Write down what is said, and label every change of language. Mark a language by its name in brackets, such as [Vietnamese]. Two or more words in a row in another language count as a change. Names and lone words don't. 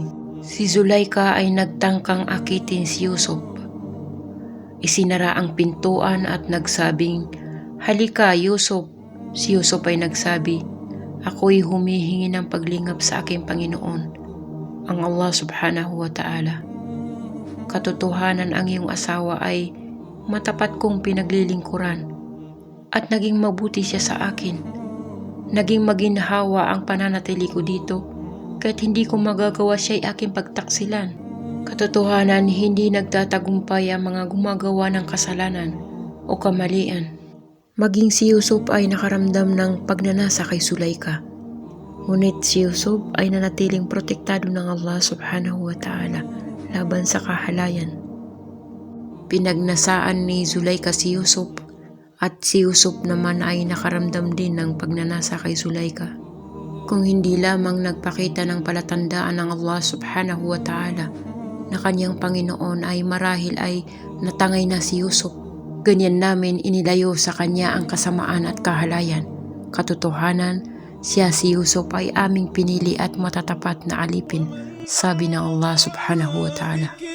[Filipino] Si Zulaika ay nagtangkang akitin si Yusuf. Isinara ang pintuan at nagsabing, "Halika, Yusuf." Si Yusuf ay nagsabi, "Ako'y humihingi ng paglingap sa aking Panginoon, ang Allah [Arabic] سبحانه وتعالى. [Filipino] Katotohanan ang iyong asawa ay matapat kong pinaglilingkuran at naging mabuti siya sa akin. Naging maginhawa ang pananatili ko dito kahit hindi ko magagawa siya'y aking pagtaksilan. Katotohanan, hindi nagtatagumpay ang mga gumagawa ng kasalanan o kamalian." Maging si Yusuf ay nakaramdam ng pagnanasa kay Zulaika. Ngunit si Yusuf ay nanatiling protektado ng Allah [Arabic] سبحانه وتعالى [Filipino] laban sa kahalayan. Pinagnasaan ni Zulaika si Yusuf at si Yusuf naman ay nakaramdam din ng pagnanasa kay Zulaika. Kung hindi lamang nagpakita ng palatandaan ng Allah [Arabic] سبحانه وتعالى [Filipino] na kanyang Panginoon ay marahil ay natangay na si Yusuf, ganyan namin inilayo sa kanya ang kasamaan at kahalayan. Katotohanan, siya si Yusuf ay aming pinili at matatapat na alipin, sabi ng Allah [Arabic] سبحانه وتعالى.